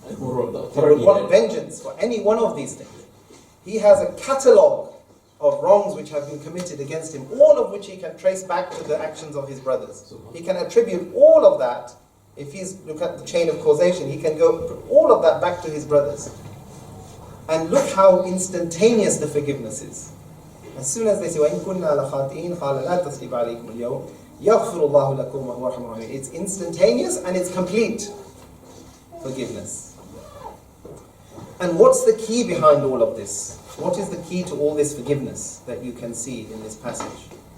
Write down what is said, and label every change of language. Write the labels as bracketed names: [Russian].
[English] They would want vengeance for any one of these things. He has a catalogue of wrongs which have been committed against him, all of which he can trace back to the actions of his brothers. He can attribute all of that. If he's look at the chain of causation, he can go all of that back to his brothers. And look how instantaneous the forgiveness is. As soon as they say, [Arabic] وَإِن كُنَّا لَخَاطِئِينَ قَالَ لَا تَثْرِيبَ عَلَيْكُمُ الْيَوْمَ يَغْفِرُ اللَّهُ لَكُمْ وَهُوَ أَرْحَمُ الرَّاحِمِينَ. [English] It's instantaneous and it's complete forgiveness. And what's the key behind all of this? What is the key to all this forgiveness that you can see in this passage?